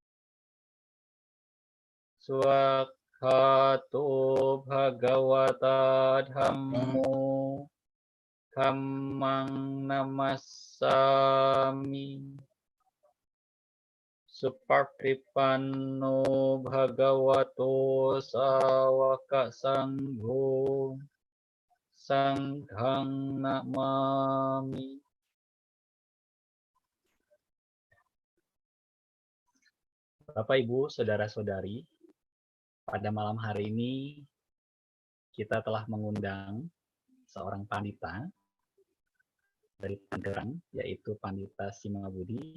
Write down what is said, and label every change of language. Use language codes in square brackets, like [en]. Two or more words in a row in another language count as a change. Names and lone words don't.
[pi] Swakhato Bhagavata Dhammo Dhammang Namassami Supartipanno Bhagavato Sawaka Sangho Sanghang Namami. [id] Bapak, Ibu, saudara-saudari, pada malam hari ini kita telah mengundang seorang pandita dari Tangerang, yaitu Pandita Simabudi.